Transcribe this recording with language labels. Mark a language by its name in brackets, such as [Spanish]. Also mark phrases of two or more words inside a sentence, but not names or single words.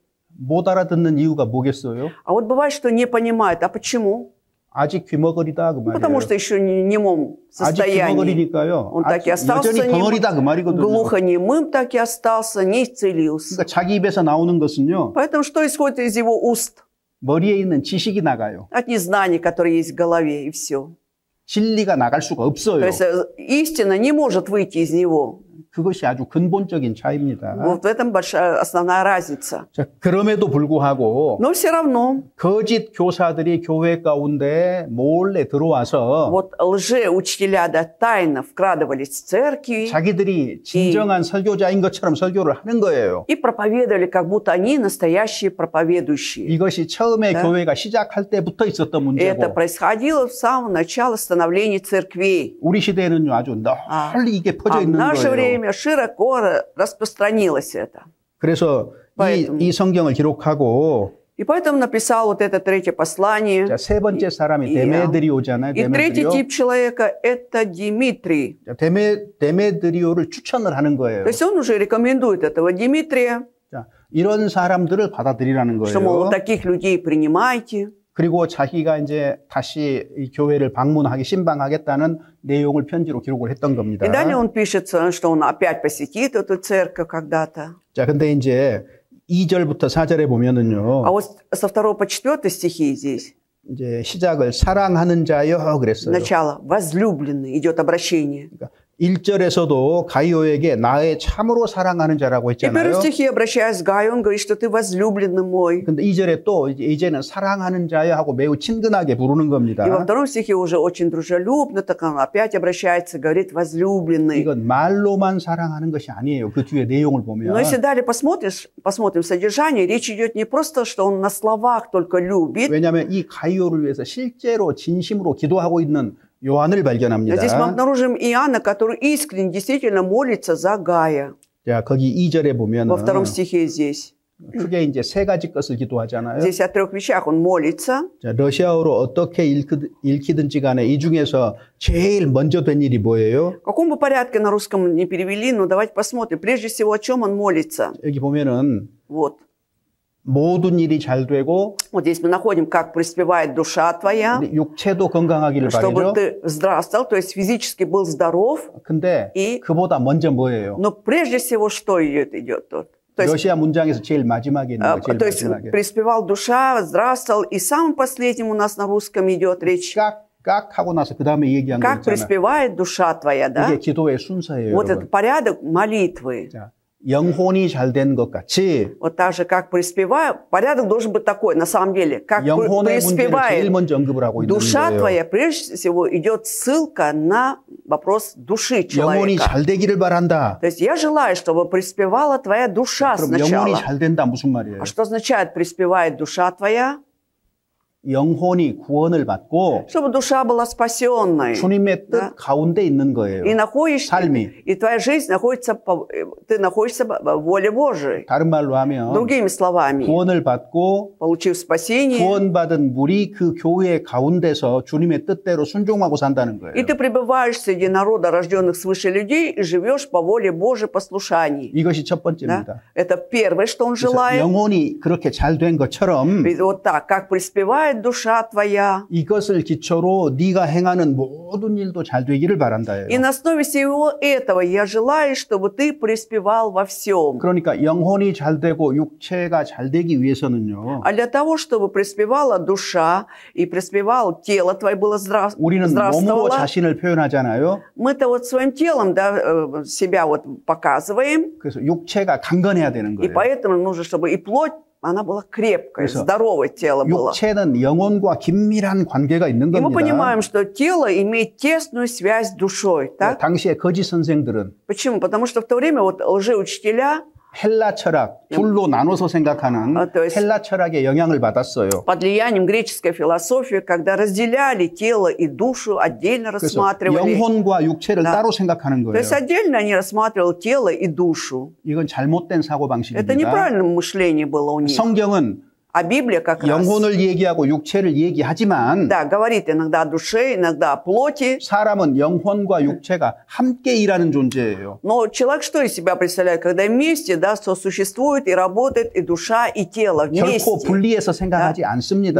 [Korean] 못 알아듣는 이유가 뭐겠어요? [Russian] А вот бывает, что не понимает. А почему? [Korean] 아직 귀머거리다 그 [Russian] Потому [Korean] 말이에요. [Russian] что еще не в немом [Korean] 아직 [Russian] состоянии. [Korean] 귀머거리니까요. [Russian] Он так и [Korean] 아직 [Russian] остался [Korean] 여전히 벙어리다 그 말이거든요. [Russian] глухонемым, так и остался, не исцелился. [Korean] 그러니까 자기 입에서 나오는 것은요. [Russian] Поэтому что исходит из его уст? [Korean] 머리에 있는 지식이 나가요. [Russian] От незнания, которое есть в голове, и все. [Korean] 진리가 나갈 수가 없어요. [Russian] То есть истина не может выйти из него. [Korean] 그것이 아주 근본적인 차이입니다. [Russian] Вот в этом большая, основная разница. [Korean] 자, 그럼에도 불구하고 [Russian] Но все равно, [Korean] 거짓 교사들이 교회 가운데 몰래 들어와서 [Russian] вот лжеучителя да, тайно вкрадывались в церкви [Korean] 자기들이 진정한 설교자인 것처럼 설교를 하는 거예요. [Russian] и проповедовали, как будто они настоящие проповедующие. [Korean] 이것이 처음에 [Russian] Да. [Korean] 교회가 시작할 때부터 있었던 [Russian] И это [Korean] 문제고 [Russian] происходило с самого начала становления церквей. [Korean] 우리 시대에는요 아주 널리 이게 퍼져 [Russian] А в [Korean] 있는 [Russian] наше [Korean] 거예요. [Russian] время широко распространилось это. [Korean] 그래서 [Russian] Поэтому. [Korean] 이 성경을 기록하고 [Russian] И поэтому написал вот это третье послание. [Korean] 자, 세 번째 사람이 데메드리오잖아요. [Russian] И третий [Korean] 데메드리오. [Russian] тип человека – это Димитрий. [Korean] 자, 데메드리오를 추천을 하는 거예요. [Russian] То есть он уже рекомендует этого Димитрия, [Korean] 자, 이런 사람들을 받아들이라는 [Russian] что, мол, [Korean] 거예요. [Russian] таких людей принимайте. [Korean] 그리고 자기가 이제 다시 이 교회를 방문하기 신방하겠다는 내용을 편지로 기록을 했던 겁니다. [Russian] И далее он пишет, что он опять посетит эту церковь когда-то. [Korean] 자, 근데 이제 2절부터 4절에 보면은요. [Russian] А вот со 2 по 4 стихи здесь, [Korean] 이제 시작을 사랑하는 자여 그랬어요. [Russian] начало, возлюбленный, идет обращение. [Korean] 그러니까 1절에서도 가이오에게 나의 참으로 사랑하는 자라고 [Russian] И в первом [Korean] 했잖아요. [Russian] стихе, обращаясь к Гаю, он говорит, что ты возлюбленный мой. [Korean] 근데 2절에 또 이제는 사랑하는 자여 하고 매우 친근하게 부르는 겁니다. [Russian] И во втором стихе уже очень дружелюбно, так он опять обращается, говорит, возлюбленный. [Korean] 이건 말로만 사랑하는 것이 아니에요. 그 뒤에 내용을 보면. [Russian] Но если далее посмотрим содержание, речь идет не просто, что он на словах только любит. [Korean] 왜냐하면 이 가이오를 위해서 실제로 진심으로 기도하고 있는 요한을 발견합니다. [Russian] Здесь мы обнаружим Иоанна, который искренне действительно молится за Гая. [Korean] 자, 거기 2절에 보면은 [Russian] Во втором стихе здесь. [Korean] 크게 이제 세 가지 것을 기도하잖아요. [Russian] Здесь о 3 вещах он молится. [Korean] 자, 러시아어로 어떻게 읽히든지 간에 이 중에서 제일 먼저 된 일이 뭐예요? [Russian] В каком бы порядке на русском не перевели, но давайте посмотрим. Прежде всего, о чем он молится. [Korean] 여기 보면은 [Russian] Вот. [Korean] 모든 일이 잘 되고 [Russian] Вот здесь мы находим, как преуспевает душа твоя, [Korean] 육체도 건강하기를 [Russian] чтобы [Korean] 바라죠. [Russian] ты здравствовал, то есть физически был здоров. [Korean] 근데 [Russian] И- [Korean] 그보다 먼저 뭐예요? [Russian] Но прежде всего, что идет тут? То есть, [Korean] 러시아 문장에서 제일 마지막에 있는 거, 제일 [Russian] то есть [Korean] 마지막에. [Russian] преуспевал душа, здравствовал. И самым последним у нас на русском идет речь. [Korean] 깍 하고 나서 그 다음에 얘기한 거 [Russian] Как [Korean] 있잖아. [Russian] преуспевает душа твоя, да? [Korean] 이게 기도의 순서예요, [Russian] Вот [Korean] 여러분. [Russian] этот порядок молитвы. [Korean] 자, 영혼이 잘 된 것 같이 [Russian] Вот так же, как преуспеваю, порядок должен быть такой, на самом деле. Как [Korean] 영혼의 문제를 제일 [Russian] преуспевает [Korean] 먼저 언급을 하고 있는 [Russian] душа [Korean] 거예요. [Russian] твоя, прежде всего идет ссылка на вопрос души [Korean] 영혼이 [Russian] человека. [Korean] 잘 되기를 바란다. [Russian] То есть я желаю, чтобы преуспевала твоя душа [Korean] 그럼 영혼이 [Russian] сначала. [Korean] 잘 된다 무슨 말이에요? [Russian] А что означает преуспевает душа твоя? [Korean] 영혼이 구원을 받고 [Russian] Чтобы душа была спасенной. [Korean] 주님의 뜻 [Russian] Да. [Korean] 가운데 있는 거예요. [Russian] И находишься, [Korean] 삶이. [Russian] и твоя жизнь находится, ты находишься в воле Божией. [Korean] 다른 말로 하면 [Russian] Другими словами, [Korean] 구원을 받고 [Russian] получив спасение, [Korean] 구원받은 물이 그 교회 가운데서 주님의 뜻대로 순종하고 산다는 거예요. [Russian] и ты пребываешь среди народа, рожденных свыше людей, и живешь по воле Божией послушаний. [Korean] 이것이 첫 [Russian] Да? [Korean] 번째입니다. [Russian] Это первое, что он [Korean] 그래서 [Russian] желает. [Korean] 영혼이 그렇게 잘 된 것처럼 [Russian] Ведь вот так, как преуспевает душа твоя. [Korean] 이것을 기초로 네가 행하는 모든 일도 잘 되기를 바란다예요. [Russian] И на основе всего этого я желаю, чтобы ты преуспевал во всем. [Korean] 그러니까 영혼이 잘 되고 육체가 잘 되기 위해서는요. [Russian] А для того, чтобы преуспевала душа и преуспевало тело твое было [Korean] 우리는 몸으로 [Russian] здравствовало, [Korean] 자신을 표현하잖아요. [Russian] мы-то вот своим телом, да, себя вот показываем, [Korean] 그래서 육체가 강건해야 되는 [Russian] и [Korean] 거예요. [Russian] поэтому нужно, чтобы и плоть, она была крепкая, [Korean] 그래서 [Russian] здоровое тело было. [Korean] 육체는 영혼과 긴밀한 관계가 있는 [Russian] И мы [Korean] 겁니다. [Russian] понимаем, что тело имеет тесную связь с душой, так? [Korean] 당시에 거짓 선생들은 [Russian] Почему? Потому что в то время вот лжеучителя [Korean] 헬라 철학, 둘로 나눠서 생각하는 [Russian] то есть- [Korean] 헬라 철학의 영향을 받았어요. [Russian] под влиянием греческой философии, когда разделяли тело и душу, отдельно [Korean] 그래서 [Russian] рассматривали. [Korean] 영혼과 육체를 [Russian] Да. [Korean] 따로 생각하는 [Russian] То [Korean] 거예요. [Russian] есть отдельно они рассматривали тело и душу. [Korean] 이건 잘못된 사고 [Russian] Это [Korean] 방식입니다. [Russian] неправильное мышление было у них. [Korean] 성경은 [Russian] А Библия как раз, [Korean] 영혼을 얘기하고 육체를 얘기하지만 [Russian] да, говорит иногда о душе, иногда о плоти. [Korean] 사람은 영혼과 육체가 함께 일하는 존재예요. [Russian] Но человек что из себя представляет? Когда вместе, да, сосуществует и работает и душа, и тело вместе. [Korean] 결코 분리해서 생각하지 않습니다.